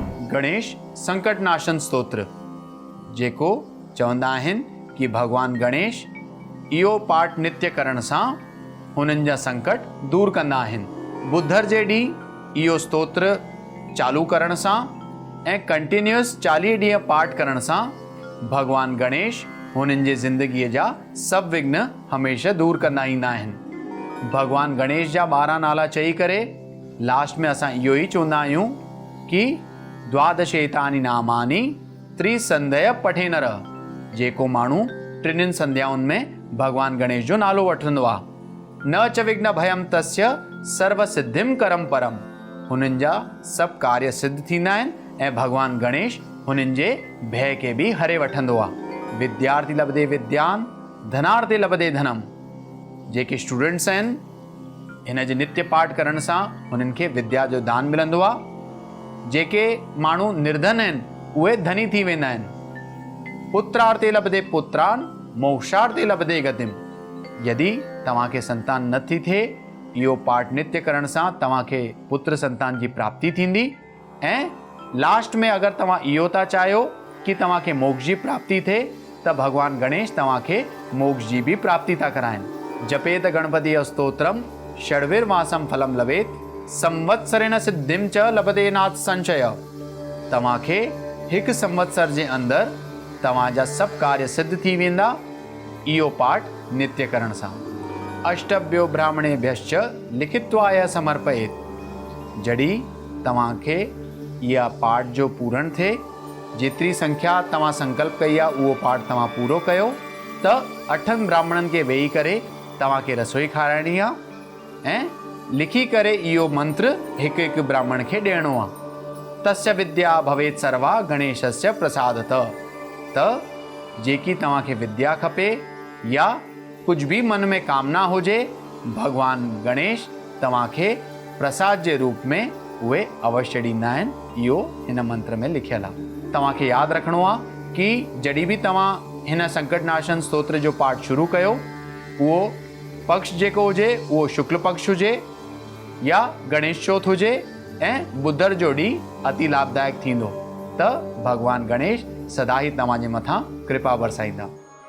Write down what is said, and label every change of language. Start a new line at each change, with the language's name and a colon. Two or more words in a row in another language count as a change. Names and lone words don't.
Sindhi: गणेश संकटनाशन स्तोत्र, जेको चवंदा आहिनि कि भगवान गणेश इहो पाठ नित्य करण सां हुननि जा संकट दूर कंदा आहिनि। बुधर जे ॾींहुं इहो स्तोत्र चालू करण सां ऐं कंटिन्यूअस 40 ॾींहं पाठ करण सां भगवान गणेश हुननि जे ज़िंदगीअ जा सभु विघ्न हमेशह दूर कंदा ईंदा आहिनि। भगवान गणेश जा 12 नाला चई करे लास्ट में असां इहो ई चवंदा आहियूं कि
Sanskrit: द्वादशेतानि नामानि त्रिसंध्य पठे नर।
Sindhi: जेको माण्हू 3 संध्याउनि में भगवान गणेश जो नालो वठंदो आहे,
Sanskrit: न च विघ्न भयम तस्य सर्व सिद्धिम करम परम।
Sindhi: हुननि जा सभु कार्य सिद्ध थींदा आहिनि ऐं भगवान गणेश हुननि जे भय खे बि हरे वठंदो आहे।
Sanskrit: विद्यार्थी लभदे विद्यान, धनार्थे लभदे धनम।
Sindhi: जेके स्टूडेंट्स आहिनि हिन जे नित्य पाठ करण सां हुननि खे विद्या जो दान मिलंदो आहे। जेके माण्हू निर्धन आहिनि उहे धनी थी वेंदा आहिनि।
Sanskrit: पुत्रार्थे लभदे पुत्रान, मोक्षार्थे लभदे गतिम।
Sindhi: यदि तव्हांखे संतान नथी थिए, इहो पाठ नित्य करण सां तव्हांखे पुत्र संतान जी प्राप्ति थींदी। ऐं लास्ट में अगरि तव्हां इहो था चाहियो कि तव्हांखे मोक्ष जी प्राप्ति थिए त भगवान गणेश तव्हांखे मोक्ष जी बि प्राप्ति था कराइनि।
Sanskrit: जपेत गणपति स्तोत्रम षड्विर्मासम फलम लभेत, संवत्सरेण सिद्धिम च लभते नाथ संशय।
Sindhi: तव्हांखे हिकु संवत्सर जे अंदरि तव्हांजा सभु कार्य सिद्ध थी वेंदा इहो पाठ नित्य करण सां।
Sanskrit: अष्टभ्यो ब्राह्मणेभ्यश्च लिखित्वाय समर्पयेत।
Sindhi: जॾहिं तव्हांखे इहा पाठ जो पूरण थिए, जेतिरी संख्या तव्हां संकल्प कई आहे उहो पाठ तव्हां पूरो कयो त 8 ब्राह्मणनि खे वेही करे तव्हांखे रसोई खाराइणी आहे ऐं लिखी करे इहो मंत्र हिकु ब्राह्मण खे ॾियणो आहे।
Sanskrit: तस्य विद्या भवेत सर्वा गणेशस्य प्रसादत।
Sindhi: त जेकी तव्हांखे विद्या खपे या कुझु बि मन में कामना हुजे, भगवान गणेश तव्हांखे प्रसाद जे रूप में उहे अवश्य ॾींदा आहिनि। इहो हिन मंत्र में लिखियलु आहे। तव्हांखे यादि रखिणो आहे कि जॾहिं बि तव्हां हिन संकटनाशन स्तोत्र जो पाठ शुरू कयो, उहो पक्ष जेको हुजे उहो शुक्ल पक्ष हुजे या गणेश चौथ हुजे ऐं बुधर जो ॾींहुं अति लाभदायक थींदो त भगवान गणेश सदा ई तव्हांजे मथां कृपा बरसाईंदा।